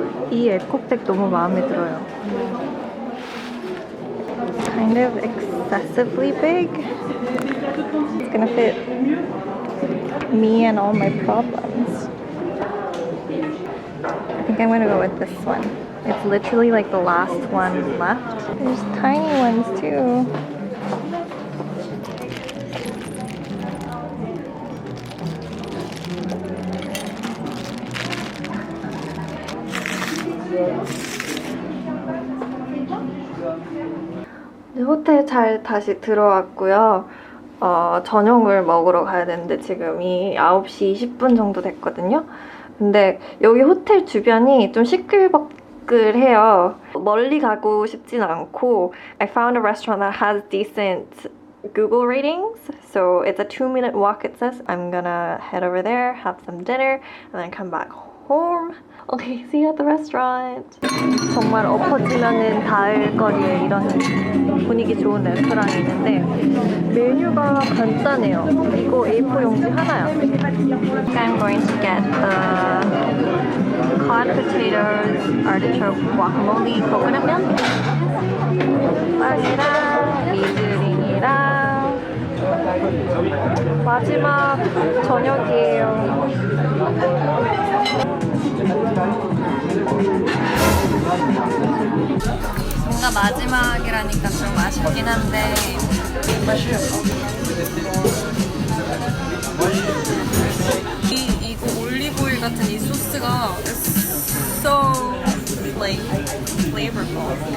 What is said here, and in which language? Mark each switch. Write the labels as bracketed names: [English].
[Korean] 이 에코백 너무 마음에 들어요. [English] Kind of excessively big. It's gonna fit me and all my problems. I think I'm gonna go with this one. It's literally like the last one left. There's tiny ones too. [Korean] 호텔 잘 다시 들어왔고요. 저녁을 먹으러 가야 되는데 지금이 9시 20분 정도 됐거든요. 근데 여기 호텔 주변이 좀 시끌벅글해요. 멀리 가고 싶진 않고 [English] I found a restaurant that has decent Google ratings. So it's a 2-minute walk, it says. I'm gonna head over there, have some dinner, and then come back home. Okay, see you at the restaurant. [Korean] 정말 엎어지면은 닿을 거리에 이런 분위기 좋은 레스토랑이 있는데 메뉴가 간단해요. 이거 A4 용지 하나야. [English] I'm going to get the cod potatoes, artichoke guacamole, coconut milk. [Korean] 빵이랑 미드링이랑 마지막 저녁이에요. 뭔가 마지막이라니까 좀 아쉽긴 한데 이거 올리브오일 같은 이 소스가 [English] so like flavorful.